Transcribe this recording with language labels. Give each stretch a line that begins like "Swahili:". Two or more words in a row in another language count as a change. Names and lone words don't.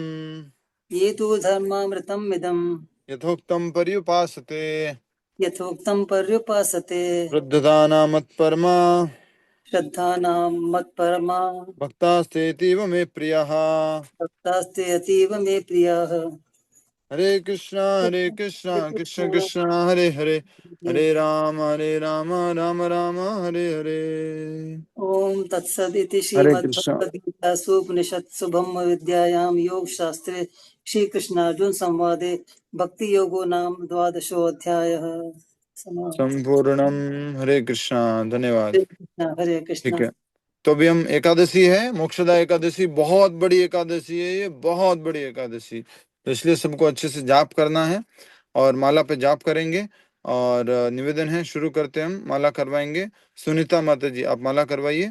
Sanskrit: ये तु धर्मामृतम् इदम् यथोक्तं पर्युपासते यथोक्तं पर्युपासते वृद्धदाना मत्परमा श्रद्धानां मत्परमा भक्तास्तेतीव मे प्रियः भक्तास्ते अतीव मे प्रियाः। हरे कृष्णा कृष्ण कृष्ण हरे हरे हरे राम राम राम हरे हरे। ओम तत्सदिति
Hindi: हरे कृष्णा।
Sanskrit: श्रीमद्भगवद्गीतासु उपनिषत्सु ब्रह्मविद्यायां योगशास्त्रे श्रीकृष्णार्जुन संवादे भक्ति योगो नाम 12वाध्यायः समाप्त।
Hindi: संपूर्णम। हरे कृष्णा। धन्यवाद। हरे कृष्णा। ठीक है, तो अभी हम एकादशी है, मोक्षदा एकादशी बहुत बड़ी एकादशी है, ये बहुत बड़ी एकादशी, तो इसलिए सबको अच्छे से जाप करना है और माला पे जाप करेंगे। और निवेदन है, शुरू करते हैं, हम माला करवाएंगे। सुनीता माता जी आप माला करवाइए।